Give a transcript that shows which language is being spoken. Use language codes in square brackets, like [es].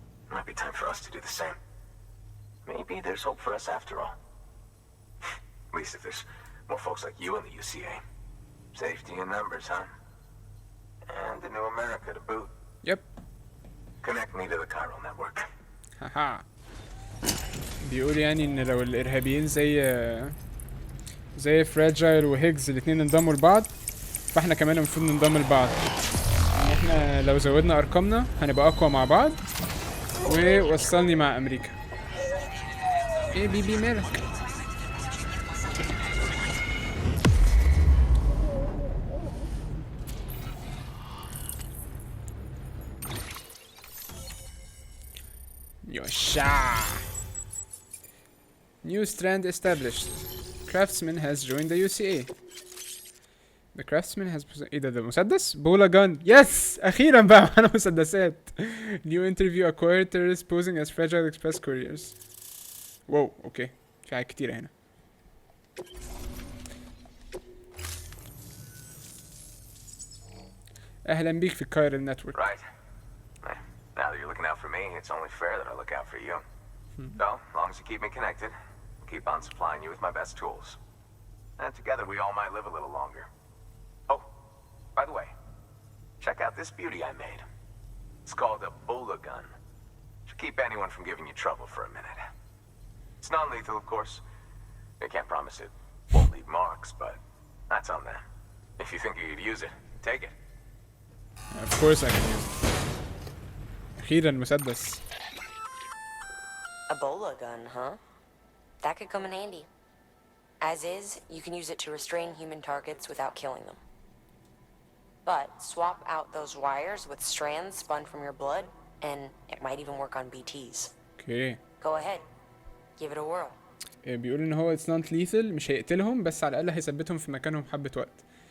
[en] Might be time for us to do the same. Maybe there's hope for us after all. At least if there's more folks like you in the UCA. Safety in numbers, huh? And a new America to boot. Yep. Connect me to the chiral network. haha. [ar] بيقول يعني ان لو الارهابيين زي فراجايل وهيجز الاتنين انضموا لبعض، فاحنا كمان المفروض ننضم لبعض. ان احنا لو زودنا ارقامنا هنبقى اقوى مع بعض. ووصلني مع امريكا. ايه بيبي مالك؟ يوشا. [en] New strand established. Craftsman has joined the UCA. The craftsman has [ar] ايه ده مسدس؟ بولا جان. يس اخيرا بقى معانا مسدسات. [en] New interview acquired terrorists posing as fragile express couriers. [ar] واو اوكي في حاجات كتيرة هنا. اهلا بيك في الكايرل نتورك. [en] Right. Now that you're looking out for me, it's only fair that I look out for you. So, as long as you keep me connected, I'll keep on supplying you with my best tools. And together we all might live a little longer. Oh, by the way, check out this beauty I made. It's called a Bula gun. Should keep anyone from giving you trouble for a minute. It's non-lethal, of course. I can't promise it won't leave marks, but that's on them. If you think you could use it, take it. Of course I can use it. [ar] أخيرا مسدس. [en] A Bola gun, huh? That could come in handy. As is, you can use it to restrain human targets without killing them. But swap out those wires with strands spun from your blood, and it might even work on BTs. Okay. Go ahead. Give it a whirl. [ar] بيقول ان هو [en] it's not lethal، [ar] مش هيقتلهم بس على الاقل هيثبتهم في مكانهم حبة وقت.